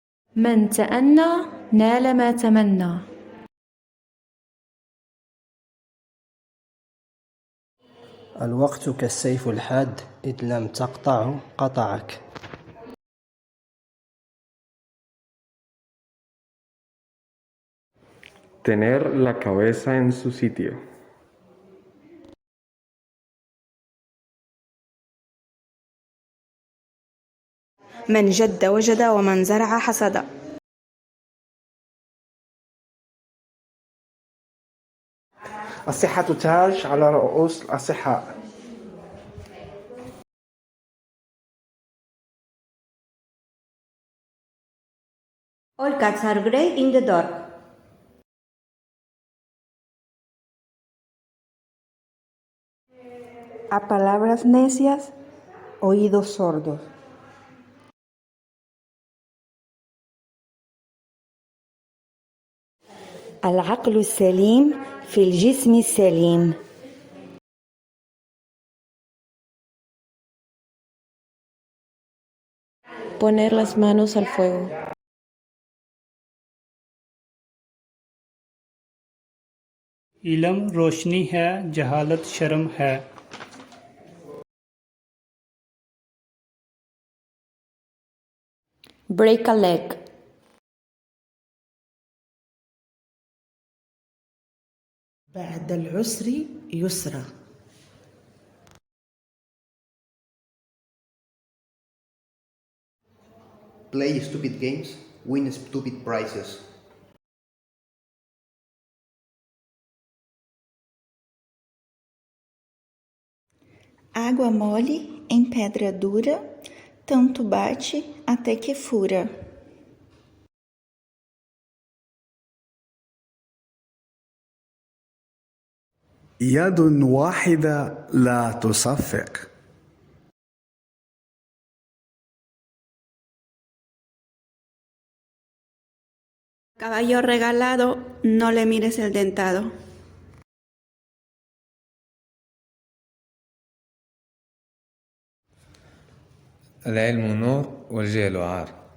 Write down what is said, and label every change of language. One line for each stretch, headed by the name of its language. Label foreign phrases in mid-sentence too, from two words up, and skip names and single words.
Arabic: من تأنى نال ما تمنى. الوقت كالسيف الحاد، إذ لم تقطعه قطعك.
Spanish: Tener la cabeza en su sitio.
Arabic: من جد وجد ومن زرع حصد. الصحة تاج على رؤوس الأصحاء.
English: All cats are grey in the dark.
Spanish: A palabras necias, oídos sordos.
Arabic: العقل السليم في الجسم السليم.
Spanish: Poner las manos al fuego.
Hindi: इलम रोशनी है, जहालत शर्म है।
English: Break a leg.
Arabic: بعد العسر يسرا.
English: Play stupid games, win stupid prizes.
Portuguese: Água mole em pedra dura, tanto bate até que fura.
Arabic: يد واحدة لا تصفق.
Spanish: Caballo regalado, no le mires el dentado.
Arabic: العلم نور والجهل عار.